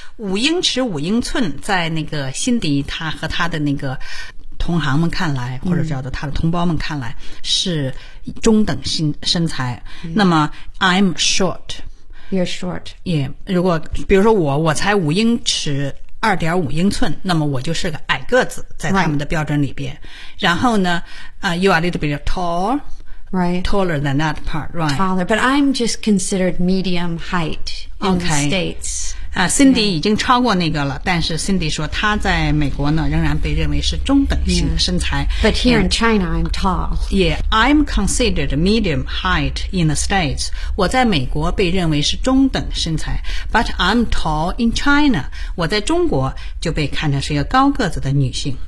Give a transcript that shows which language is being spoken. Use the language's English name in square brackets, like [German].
[Chinese] 5英尺5英寸在那个辛迪他和他的那个同行们看来或者叫做他的同胞们看来是中等身材。 [English] 那么 I'm short. You're short. Yeah. [Chinese] 如果比如说我才5英尺2.5 英寸那么我就是个矮个子在他们的标准里边。 [English] 然后呢、you are a little bit tall. Right. Taller than that part, right. Taller, but I'm just considered medium height in、okay. the States. [Chinese] Cindy 已经超过那个了，但是 Cindy 说她在美国呢仍然被认为是中等型的身材。 [English] Yeah. But here in China, I'm tall. Yeah, I'm considered medium height in the States. [Chinese] 我在美国被认为是中等身材。 [English] But I'm tall in China. [Chinese] 我在中国就被看成是一个高个子的女性。